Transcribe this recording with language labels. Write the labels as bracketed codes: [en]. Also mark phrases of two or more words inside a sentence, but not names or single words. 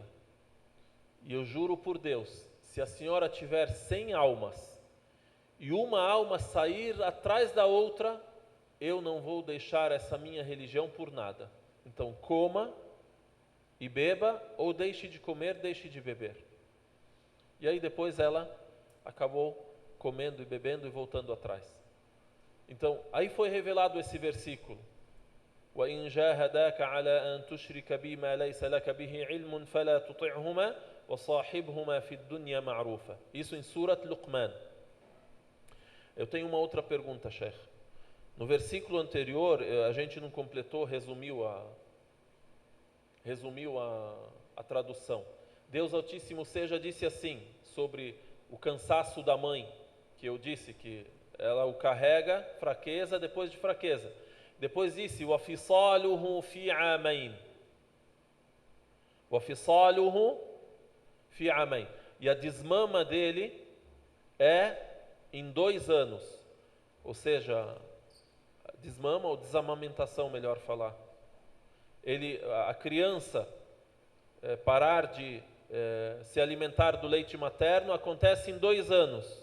[pt] E eu juro por Deus, se a senhora tiver 100 almas e uma alma sair atrás da outra, eu não vou deixar essa minha religião por nada. Então coma e beba, ou deixe de comer, deixe de beber. E aí depois ela acabou comendo e bebendo e voltando atrás. Então aí foi revelado esse versículo: [ar] وَإِنْ جَاهَدَاكَ عَلَىٰ أَنْ تُشْرِكَ بِي مَا لَيْسَ لَكَ بِهِ عِلْمٌ فَلَا تُطِعْهُمَا وَصَاحِبْهُمَا فِي الدُّنْيَا مَعْرُوفًا. [pt] Isso em Surat Luqman. Eu tenho uma outra pergunta, Sheikh. No versículo anterior, a gente não completou, resumiu a tradução. Deus Altíssimo seja disse assim, sobre o cansaço da mãe, que eu disse que ela o carrega, fraqueza depois de fraqueza. Depois disse: [ar] وَفِصَالُهُ فِي عَامَيْنِ. وَفِصَالُهُ فِي عَامَيْنِ. [pt] E a desmama dele é em 2 anos. Ou seja, desmama ou desamamentação, melhor falar. A criança parar de se alimentar do leite materno acontece em 2 anos.